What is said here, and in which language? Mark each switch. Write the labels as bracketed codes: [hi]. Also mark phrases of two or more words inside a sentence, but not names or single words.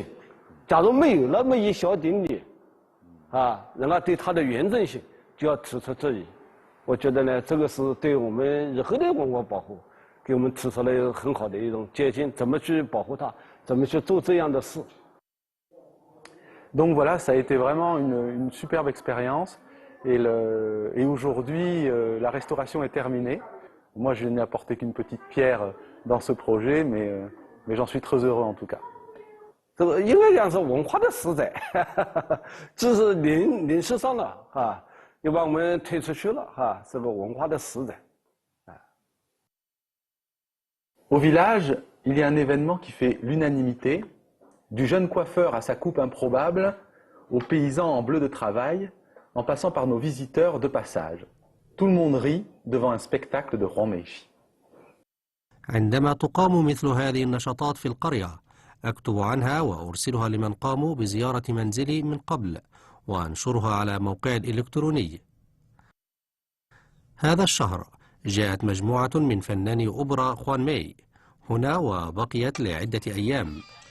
[zh] 假如没有那么一小点点，人家对它的原正性就要提出质疑。我觉得呢，这个是对我们日后的文化保护，给我们提出了一个很好的一种借鉴，怎么去保护它，怎么去做这样的事。 [fr] Donc voilà, ça a été vraiment une superbe expérience. Et aujourd'hui, la restauration est terminée. Moi, je n'ai apporté qu'une petite pierre dans ce projet, mais j'en suis très heureux en tout cas. [zh] 这个应该讲是文化的实在，这是临时上了又把我们推出去了这个文化的实在。 [fr] Au village, il y a un événement qui fait l'unanimité, du jeune coiffeur à sa coupe improbable, aux paysans en bleu de travail, en passant par nos visiteurs de passage. Tout le monde rit devant un spectacle de Huang Meishi. [ar] عندما تقام مثل هذه النشاطات في القرية أكتب عنها وأرسلها لمن قاموا بزيارة منزلي من قبل وأنشرها على موقعي الإلكتروني. هذا الشهر جاءت مجموعة من فناني أوبرا خوان ماي هنا وبقيت لعدة أيام.